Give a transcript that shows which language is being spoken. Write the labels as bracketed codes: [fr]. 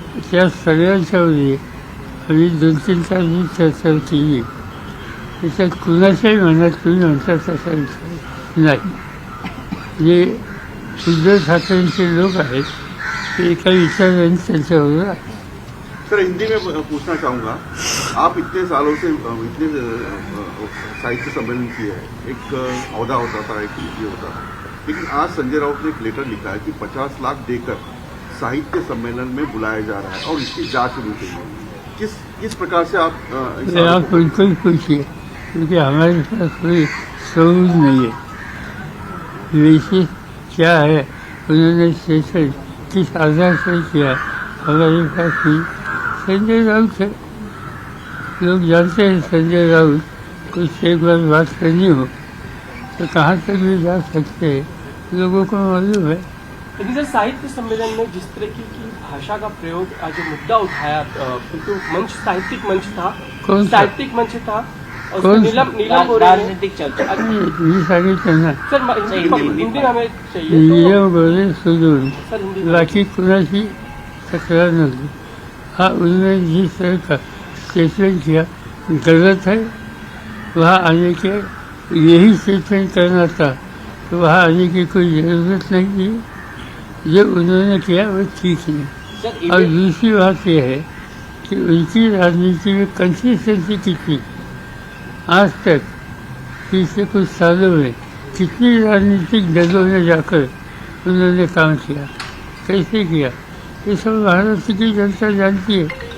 [mr] त्या सगळ्यांच्यामध्ये आम्ही 2-3 तास चर्चा केली. त्याच्यात कुणाच्याही मनात तुम्ही म्हणतात तसा विचार नाही. जे उद्धव ठाकरेंचे लोक आहेत ते एका विचाराने त्यांच्याबरोबर आहेत. [hi] सर, हिंदी में पूछना चाहूँगा, आप इतने सालों से इतने साहित्य सम्मेलन किए हैं, एक औहदा होता था, एक ये होता था, लेकिन आज संजय राउत ने एक लेटर लिखा है कि 50 लाख देकर साहित्य सम्मेलन में बुलाया जा रहा है और इसकी जांच होनी चाहिए. किस प्रकार से आप बिल्कुल पूछिए, क्योंकि हमारे पास कोई सबूत नहीं है. वैसे क्या है, उन्होंने सेशन किस आधार से किया, हमारे पास नहीं. संजय राउत है, लोग जानते हैं संजय राउत, कुछ एक बार बात करनी हो तो कहाँ तक भी जा सकते हैं, लोगों को मालूम है. लेकिन सर, साहित्य सम्मेलन में जिस तरह की भाषा का प्रयोग जो मुद्दा उठाया, तो मंच साहित्यिक मंच था, साहित्यिक मंच था. नीलम गोरे राजनीतिक चर्चा [mr] मी सांगितलं ना, [hi] सर, हिंदी में हमें चाहिए. [mr] नीलम गोरे सोडून बाकी कुणाची तक्रार नव्हती. [hi] हाँ, उन्होंने जिस तरह का स्टेटमेंट किया गलत है. वहाँ आने के यही स्टेटमेंट करना था, तो वहाँ आने की कोई ज़रूरत नहीं थी. जो उन्होंने किया वो ठीक है. और दूसरी बात यह है कि उनकी राजनीति में कंसिस्टेंसी कितनी, आज तक पिछले कुछ सालों में कितनी राजनीतिक दलों में जाकर उन्होंने काम किया, कैसे किया, ये सब भारत की जनता जानती है.